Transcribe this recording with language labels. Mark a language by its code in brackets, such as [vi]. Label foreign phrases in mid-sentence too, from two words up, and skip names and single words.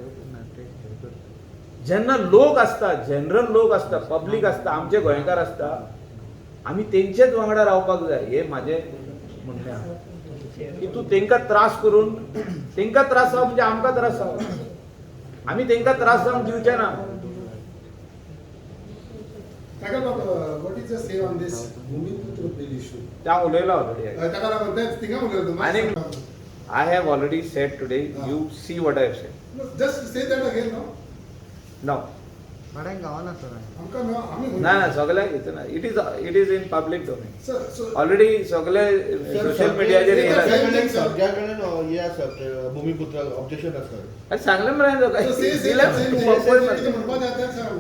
[kok] जेन्ना लोक आसता, जनरल लोक आसता, पब्लीक आसता, आमचे गोंयकार आसता, आमी तेंचेच वांगडा रावपाक जाय. हे म्हाजें म्हणणें आहा की तूं तेंकां त्रास करून, तेंकां त्रास जावं म्हणजे आमकां त्रास जावं, आमी तेंकां त्रास जावंक दिवचे ना. [en] ताका what is the say on this Bhumiputra bill issue? [kok] हांव उलयलो ऑलरेडी. ताका लागून तेच थिंगा उलयलो तूं. [en] आनी I have already said today, you see what I have said. just say that again no. No. [kok] आमकां आमी ना ना, सगळ्यांक येतना. [en] it is in public domain. [kok] सो ऑलरेडी सगळे सोशल मिडियाचेर येयला. सगळ्या कडेन हे आसा भूमिपुत्रा ऑब्जेक्शन आसा. सांगलें मरे म्हणपा जाय तें सांग.